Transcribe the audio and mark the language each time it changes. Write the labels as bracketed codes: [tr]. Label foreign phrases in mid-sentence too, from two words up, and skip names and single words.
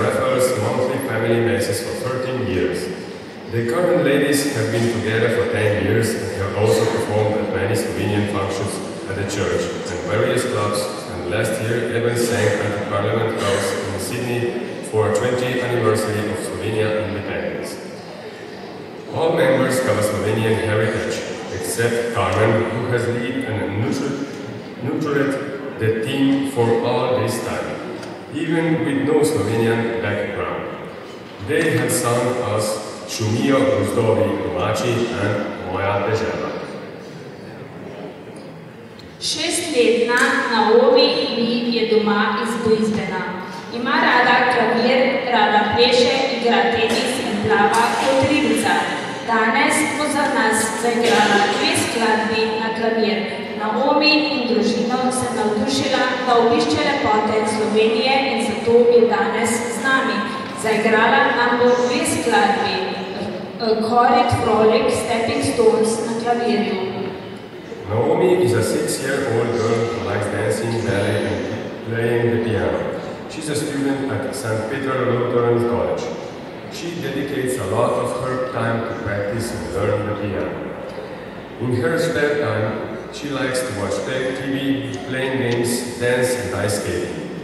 [en] Raphael's monthly family masses for 13 years. The current ladies have been together for 10 years and have also performed at many Slovenian functions at the church and various clubs, and last year even sang at the Parliament House in Sydney for 20th anniversary of Slovenia independence. All members have a Slovenian heritage, except Carmen, who has led and nurtured the team for all this time, even with no Slovenian background. They have sung us Šumijo gozdovi domači and Moja dežela. [sl] 6-letna Naomi Lee je doma iz Brisbana. Ima rada klavir, rada pleše, igra tenis in plava kot ribica. Danes bo za nas zaigrala 2 skladbi na klavir. Naomi in družino se navdušila, da obišče lepote Slovenije in zato je danes z nami. Zaigrala nam bo 2 skladbi. Chorit Frolic, Stepping Stones na klavirju. [en] Naomi is a 6-year-old girl who likes dancing, ballet and playing the piano. She's a student at St. Peter Lutheran College. She dedicates a lot of her time to practice and learn the piano. In her spare time, she likes to watch TV, playing games, dance and ice skating.